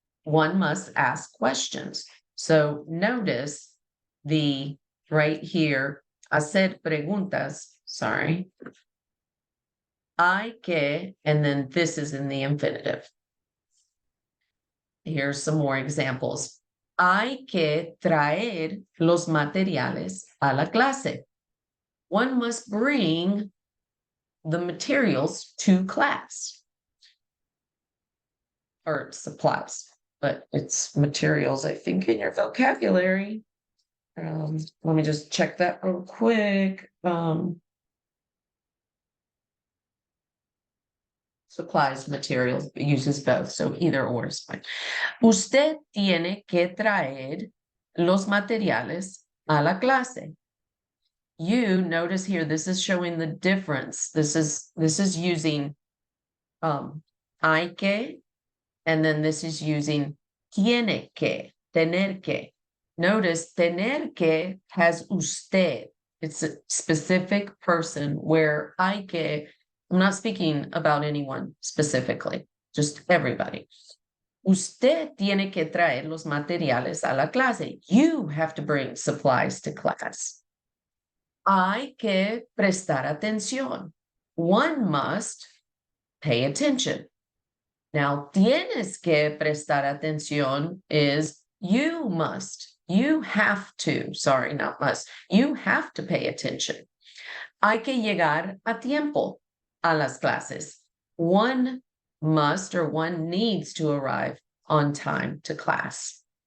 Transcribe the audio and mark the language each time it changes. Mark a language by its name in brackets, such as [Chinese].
[English] One must ask questions. So notice the right here, [Spanish] hacer preguntas, [English] sorry. Hay que, and then this is in the infinitive. Here's some more examples. [Spanish] Hay que traer los materiales a la clase. [English] One must bring the materials to class. Or supplies, but it's materials, I think, in your vocabulary. Let me just check that real quick. Supplies, materials, uses both, so either or is fine. [Spanish] Usted tiene que traer los materiales a la clase. [English] You notice here, this is showing the difference. This is using hay que, and then this is using tiene que, tener que. Notice tener que has usted. It's a specific person, where hay que, I'm not speaking about anyone specifically, just everybody. [Spanish] Usted tiene que traer los materiales a la clase. [English] You have to bring supplies to class. [Spanish] Hay que prestar atención. [English] One must pay attention. Now, [Spanish] tienes que prestar atención [English] is you must You have to, sorry, not must. You have to pay attention. [Spanish] Hay que llegar a tiempo a las clases. [English] One must or one needs to arrive on time to class.